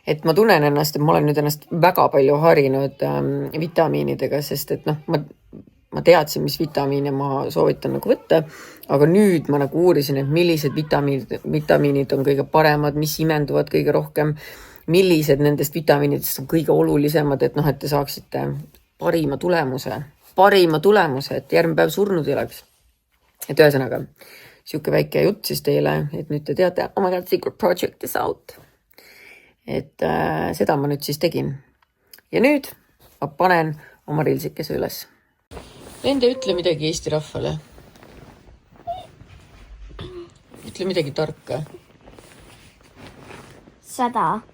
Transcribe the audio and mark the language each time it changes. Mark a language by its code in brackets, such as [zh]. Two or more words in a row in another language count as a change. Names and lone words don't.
[et] et ma tunnen ennast, et ma olen nüüd ennast väga palju harinud vitamiinidega, sest et noh, ma teadsin, mis vitamiine ma soovitan nagu võtta, aga nüüd ma nagu uurisin, et millised vitamiinid on kõige paremad, mis imenduvad kõige rohkem, millised nendest vitamiinidest on kõige olulisemad, et noh, et te saaksite parima tulemuse, et järgmine päev surnud ei oleks. Et ühesõnaga, siuke väike jutt siis teile, et nüüd te teate, [en] oh my god, secret project is out. [et] Et seda ma nüüd siis tegin. Ja nüüd ma panen oma reelsikese üles. Nende ütle midagi Eesti rahvale. Ütle midagi tarka. 100.